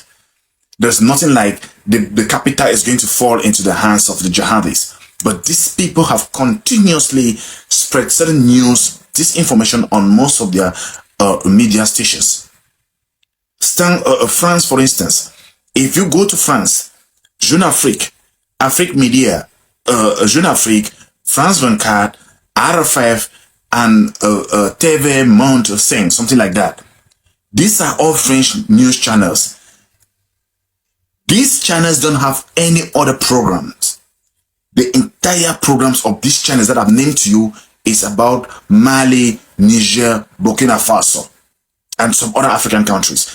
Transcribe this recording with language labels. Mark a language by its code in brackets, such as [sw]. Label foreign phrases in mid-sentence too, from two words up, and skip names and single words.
[en] There's nothing like the capital is going to fall into the hands of the jihadis. But these people have continuously spread certain news, disinformation on most of their media stations. France, for instance, if you go to France, Jeune Afrique, Afrique Media, Jeune Afrique, France 24, RFF, and TV Monde, something like that. These are all French news channels. These channels don't have any other programs. The entire programs of these channels that I've named to you is about Mali, Niger, Burkina Faso, and some other African countries.